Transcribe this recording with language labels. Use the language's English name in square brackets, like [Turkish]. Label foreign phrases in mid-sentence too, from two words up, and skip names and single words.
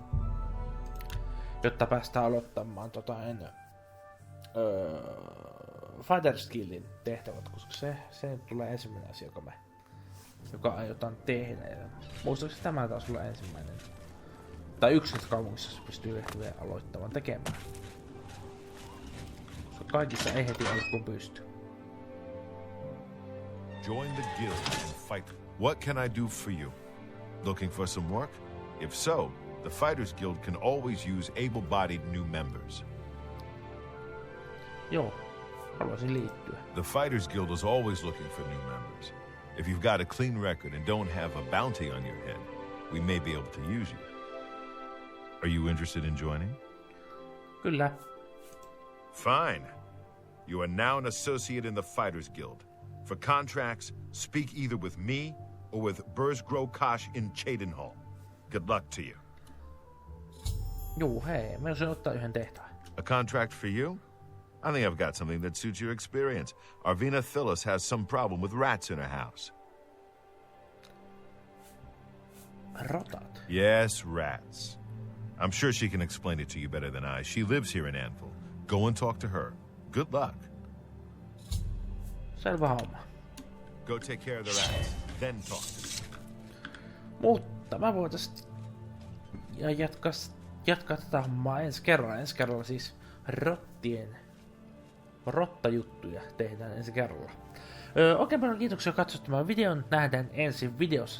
[Finnish] Jotta päästään aloittamaan Fighter Skillin tehtävät, koska se tulee ensimmäinen asia, joka me joka aiotaan tehdä. Ja muistaakseni tämä taas olla ensimmäinen. Tai yksi niistä kaupungissa, jossa pystyy vielä aloittamaan tekemään. Koska kaikissa ei heti alkuun pysty. [English] Join the guild and fight. What can I do for you? Looking for some work? If so, the Fighters Guild can always use able-bodied new members. [Finnish] Joo, haluaisin liittyä. [English] The Fighters Guild is always looking for new members. If you've got a clean record and don't have a bounty on your head, we may be able to use you. Are you interested in joining? [Finnish] Kyllä. [English] Fine. You are now an associate in the Fighters Guild. For contracts, speak either with me or with Burzgrokash in Cheydinhall. Good luck to you. [Finnish] Juu, hei, mä olisin ottaa yhden tehtävän. [English] A contract for you? I think I've got something that suits your experience. Arvina Phyllis has some problem with rats in her house. [Finnish] Rotat? [English] Yes, rats. I'm sure she can explain it to you better than I. She lives here in Anvil. Go and talk to her. Good luck. [Finnish] Selvä homma. [English] Go take care of the rats, then talk to me. [Finnish] Mutta mä voitais jatkaa tätä hommaa ensi kerralla. Ensi kerralla siis rottajuttuja tehdään ensi kerralla. Oikein paljon kiitoksia katsot tämän videon. Nähdään ensi videossa.